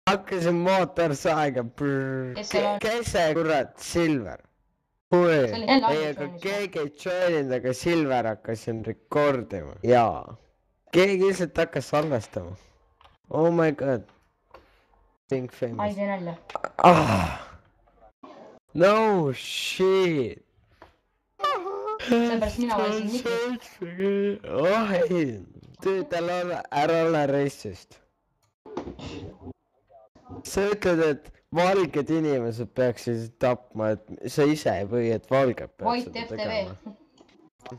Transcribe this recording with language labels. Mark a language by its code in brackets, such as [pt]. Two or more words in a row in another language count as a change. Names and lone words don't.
[et] hakkasin mootorsaega. Kes see kurat Silver? ei, aga keegi ei joininud, aga Silver hakkasin rekordima. Jaa. Keegi lihtsalt hakkas salvestama. [en] Oh my god. Think famous. [et] Ma ei tee nalja. [en] No shit. [et] Seepärast mina valisin Niki. Oh ei. Tal ära ole racist. Sa ütled, et valged inimesed peaksid tapma, et sa ise ei või, et valged peaks seda tegema.